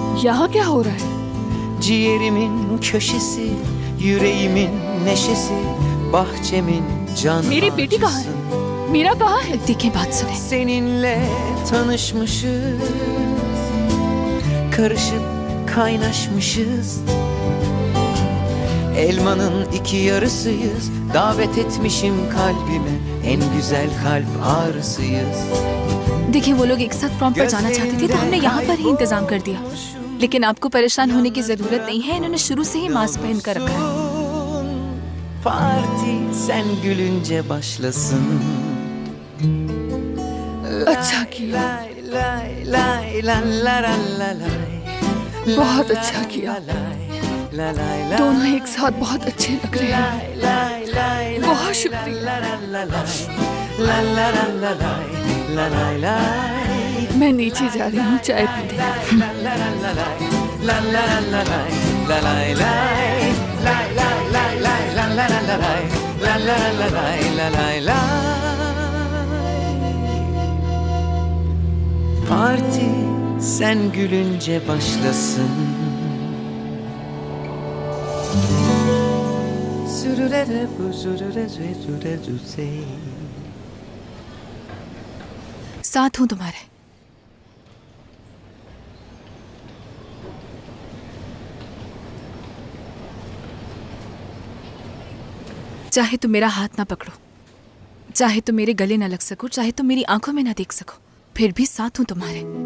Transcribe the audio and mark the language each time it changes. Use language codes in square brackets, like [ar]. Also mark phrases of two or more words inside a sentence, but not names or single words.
[hi] यहाँ क्या हो रहा है? [tr] Ciğerimin köşesi, yüreğimin neşesi, bahçemin can [hi] मेरी बेटी कहाँ [tr] ağacısın. [hi] है? मीरा कहाँ है? देखिए बात सुने। [tr] Seninle tanışmışız, karışıp kaynaşmışız. Elmanın iki yarısıyız, davet etmişim kalbime, en güzel kalp ağrısıyız. [hi] देखिए वो लोग एक साथ प्रॉम पर जाना चाहते थे तो हमने यहाँ पर ही इंतजाम कर दिया, लेकिन आपको परेशान होने की जरूरत नहीं है, इन्होंने शुरू से ही मास्क पहन कर रखा है। [tr] Parti sen gülünce başlasın. [hi] अच्छा किया, Lay lay la la la la lay. बहुत अच्छा किया। La lay la. दोनों एक साथ बहुत अच्छे लग रहे हैं। Lay lay lay. बहुत शुक्रिया। La la la lay. La la la la lay. La lay lay. मैं नीचे जा रही हूँ चाय पीने। La la la la lay. La la la lay. La lay lay. Lay lay lay lay. La la la lay. La la la lay. [tr] La lay lay. Parti sen gülünce başlasın. Sürürere bu sürüre sürüre düzey. [hi] साथ हूँ तुम्हारे। चाहे तुम मेरा हाथ ना पकड़ो, चाहे तुम मेरे गले ना लग सको, चाहे तुम मेरी आंखों में ना देख सको, फिर भी साथ हूं तुम्हारे।